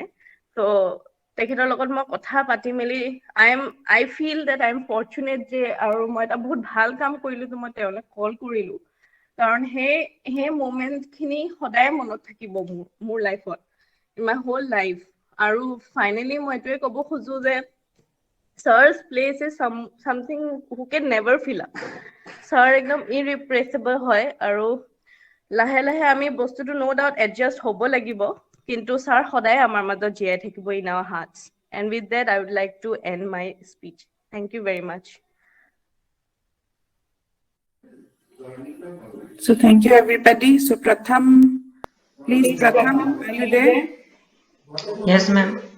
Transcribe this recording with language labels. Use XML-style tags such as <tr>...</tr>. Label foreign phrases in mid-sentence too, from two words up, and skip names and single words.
<as>ত' তেখেতৰ লগত মই কথা পাতি মেলি</as> <en>I feel that I am fortunate</en> <as>যে, আৰু মই এটা বহুত ভাল কাম কৰিলো যে মই তেওঁলৈ কল কৰিলো। কাৰণ সেই মমেণ্টখিনি সদায় মনত থাকিব মোৰ লাইফত,</as> <en>in my whole life.</en> <as>আৰু ফাইনেলি মই এইটোৱে ক'ব খোজো যে</as> <en>Sir's place is something who can never fill up.</en> <as>Sir একদম irreplaceable হয়, আৰু লাহে লাহে আমি বস্তুটো</as> <en>no doubt</en> <as>adjust হ'ব লাগিব, কিন্তু ছাৰ সদায় আমাৰ মাজত জীয়াই থাকিব</as> <en>in our hearts. And with that, I would like to end my speech. Thank you very much. So thank you everybody. So Pratham, please Pratham, are you there? Yes, ma'am.</en>